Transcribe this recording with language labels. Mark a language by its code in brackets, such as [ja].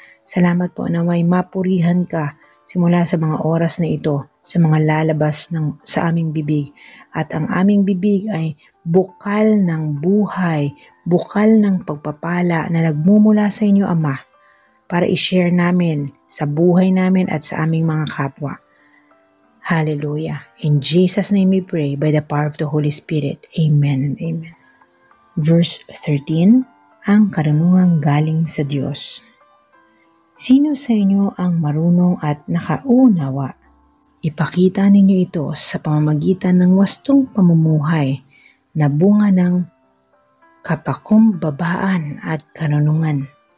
[tl] Salamat po, naway mapurihan ka simula sa mga oras na ito, sa mga lalabas sa aming bibig. At ang aming bibig ay bukal ng buhay, bukal ng pagpapala na nagmumula sa inyo, Ama, para i-share namin sa buhay namin at sa aming mga kapwa. Hallelujah. [en] In Jesus' name we pray by the power of the Holy Spirit. Amen and amen. [tl] Verse 13, ang karunungang galing sa Diyos. Sino sa inyo ang marunong at nakaunawa? Ipakita ninyo ito sa pamamagitan ng wastong pamumuhay na bunga ng kapakumbabaan at karunungan.